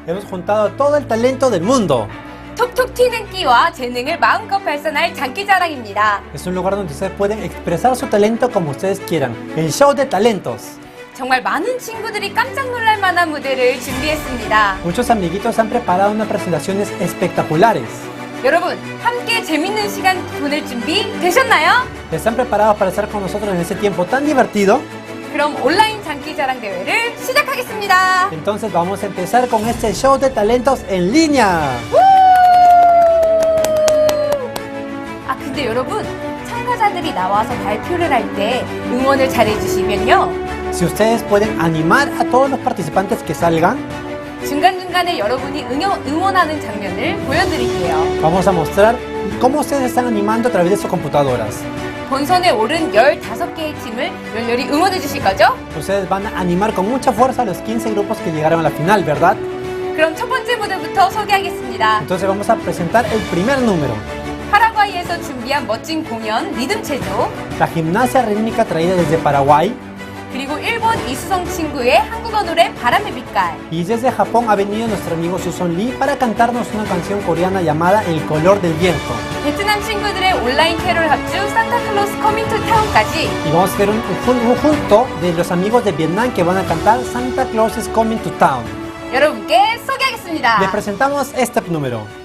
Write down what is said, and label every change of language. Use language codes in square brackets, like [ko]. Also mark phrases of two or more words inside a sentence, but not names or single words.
[es] Hemos juntado todo el talento del mundo. [ko] 톡톡 튀는 끼와 재능을 마음껏 발산할 장기자랑입니다. [es] Es un lugar donde ustedes pueden expresar su talento como ustedes quieran. El show de talentos. [ko] 정말 많은 친구들이 깜짝 놀랄 만한 무대를 준비했습니다. [es] Muchos amiguitos han preparado unas presentaciones espectaculares. [ko] 여러분, 함께 재밌는 시간 보낼 준비 되셨나요? [es] ¿Están preparados para estar con nosotros en ese tiempo tan divertido? [ko] 그럼 온라인 장기자랑 대회를 시작하겠습니다. [es] Entonces vamos a empezar con este show de talentos en línea. [ko] 아, 근데 여러분, 참가자들이 나와서 발표를 할 때 응원을 잘해주시면요. [es] Si ustedes pueden animar a todos los participantes que salgan, [ko] 중간중간에 여러분이 응원하는 장면을 보여드릴게요. [es] vamos a mostrar cómo ustedes están animando a través de sus computadoras. [ko] 본선에 오른 15개의 팀을 열렬히 응원해 주실 거죠? [es] Ustedes van a animar con mucha fuerza a los 15 grupos que llegaron a la final, ¿verdad? [ko] 그럼 첫 번째 무대부터 소개하겠습니다. [es] Entonces vamos a presentar el primer número. [ko] 파라과이에서 준비한 멋진 공연 리듬 체조, [es] La gimnasia rítmica traída desde Paraguay. [ko] 그리고 일본 이수성 친구의 한국어 노래 바람의 빛깔. [es] Y desde Japón ha venido nuestro amigo Suson Lee para cantarnos una canción coreana llamada El color del viento. [ko] 베트남 친구들의 온라인 캐롤 합주 산타클로스 커밍 투 타운까지. [es] Y vamos a ver un junto de los amigos de Vietnam que van a cantar Santa Claus is coming to town. [ko] 여러분께 소개하겠습니다. [es] Les presentamos este número.